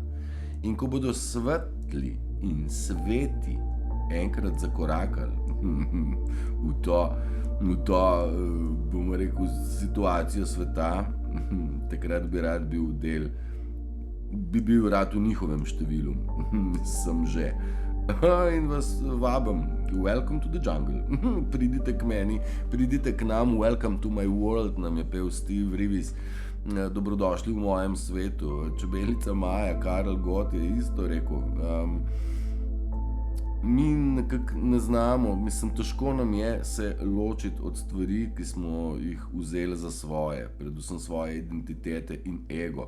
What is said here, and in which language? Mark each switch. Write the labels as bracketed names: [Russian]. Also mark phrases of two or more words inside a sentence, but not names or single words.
[Slovenian] In ko bodo svetli in sveti enkrat zakorakali v to, bomo rekel, situacijo sveta, takrat bi rad bil del, bi bil rad v njihovem številu, sem že. In vas vabim, [English] welcome to the jungle, [Slovenian] pridite k meni, pridite k nam, [English] welcome to my world, [Slovenian] nam je pel Steve Reeves, dobrodošli v mojem svetu. Čebelica Maja, Karel Gott je isto rekel. Mi nekako ne znamo, mislim, težko nam je se ločiti od stvari, ki smo jih vzeli za svoje, predvsem svoje identitete in ego.